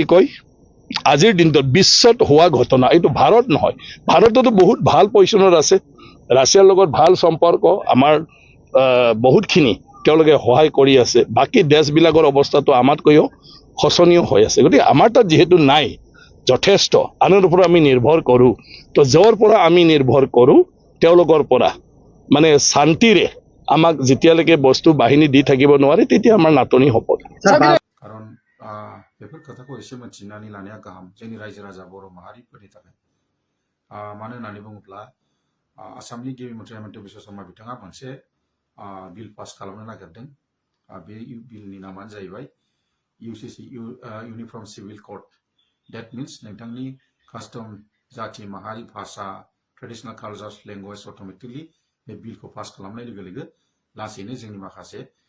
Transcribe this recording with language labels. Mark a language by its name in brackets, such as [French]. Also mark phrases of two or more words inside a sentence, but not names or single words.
[Assamese] কয় আজিৰ দিনটো বিশ্বত হোৱা ঘটনা এটো ভাৰত নহয় ভাৰততো বহুত ভাল পজিশনত আছে ৰাছিয়াৰ লগত ভাল সম্পৰ্ক আমাৰ বহুতখিনি তেওঁলোকে সহায় কৰি আছে বাকি দেশবিলাকৰ অৱস্থাটো আমাতকৈও খচনীয় হৈ আছে গতিকে আমাৰ তাত যেহেতু নাই যথেষ্ট আনৰ ওপৰত আমি নিৰ্ভৰ কৰো তো যৰ পৰা আমি নিৰ্ভৰ কৰো তেওঁলোকৰ পৰা মানে শান্তিৰে আমাক যেতিয়ালৈকে বস্তু বাহিনী দি থাকিব নোৱাৰে তেতিয়া আমাৰ নাটনি হ'ব [Bodo] कारण बेफोर खोथाखौ एसे मोनथिनानै लानाया गाहाम जोंनि रायजो राजा बर' माहारिफोरनि थाखाय मानो होननानै बुङोब्ला आसामनि गिबि मन्थ्रि हेमन्त बिश्व शर्मा बिथाङा मोनसे [English] bill pass [Bodo] खालामनो नागिरदों बे बिलनि नामानो जाहैबाय [English] UCC uniform civil code that means [Bodo] नोंथांनि कास्टम जाति माहारि भाषा [English] traditional cultures language automatically [Bodo] बे बिलखौ पास खालामनाय लोगो लोगो लासैनो जोंनि माखासे